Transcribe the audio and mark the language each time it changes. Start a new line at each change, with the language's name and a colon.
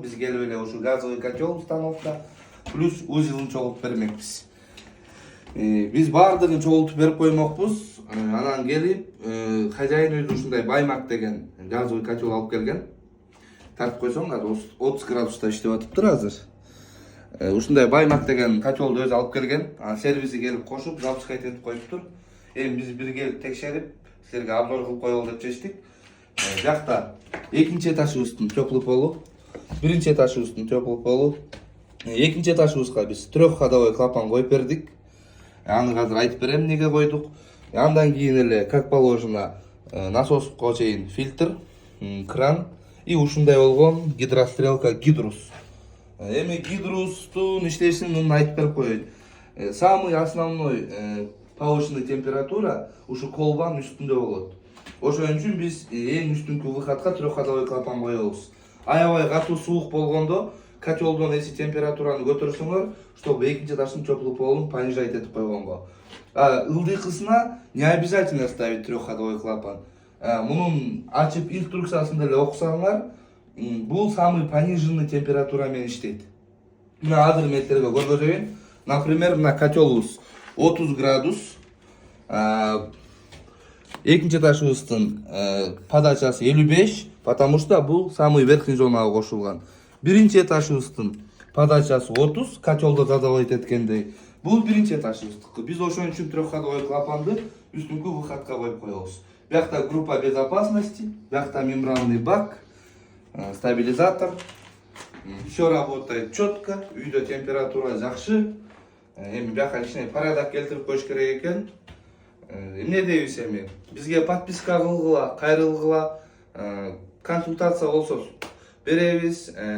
Kyrgyz: Биз келип эле ушу газовый котел установка плюс узелин чогултуп бермекпиз. Биз баардыгын чогултуп берип коймокпуз. Анан келип хозяин өзү ушундай баймак деген газовый котел алып келген. Тартып койсоң, азыр 30 градуста иштеп атыптыр азыр. Ушундай баймак деген котелду өзү алып келген. Сервиси келип кошуп, запускать этип коюптур. Эми биз бир келип текшерип, силерге обзор кылып коелу деп чечтик. Биякта экинчи этажыбыздын теплый полу, биринчи этажыбыздын теплый полу, экинчи этажыбызга биз трехходовой клапан коюп бердик. Аны азыр айтып берем эмнеге койдук. Андан кийин эле
Russian: как положено
Kyrgyz: насоско чейин фильтр, кран и ушундай болгон гидрострелка гидрус. Эми гидрустун иштешин муну айтып берип коеюн.
Russian: Самый основной повышенный температура
Kyrgyz: ушу колбанын үстүндө болот. Ошон үчүн биз эң үстүнкү выходко трехходовой клапан коебуз. Аябай катуу суук болгондо котелдон эси температураны көтөрсөңөр, чтобы экинчи этаждын теплый полун понижать этип койгонго. Ылдыйкысына
Russian: не обязательно ставить трехходовой клапан.
Kyrgyz: Мунун ачып инструкциясын деле окусаңар, бул
Russian: самый пониженный температура
Kyrgyz: менен иштейт. Мына азыр мен силерге көргөзөйүн. Например, мына котелубуз 30 градус. Экинчи этажыбыздын подачасы 55,
Russian: потому что
Kyrgyz: бул
Russian: самый верхний
Kyrgyz: зонага кошулган. Биринчи этажыбыздын подачасы 30, котелдо задавать эткендей. Бул биринчи этажыбыздыкы. Биз ошон үчүн трехходовой клапанды үстүнкү выходко коюп коебуз. Биякта группа безопасности, биякта мембранный бак, стабилизатор.
Russian: Все работает четко,
Kyrgyz: үйдө температура жакшы. Эми бияка кичине порядок келтирип коюш керек экен. Эмне дейбиз эми? Бизге подписка кылгыла, кайрылгыла, консультация болсо беребиз.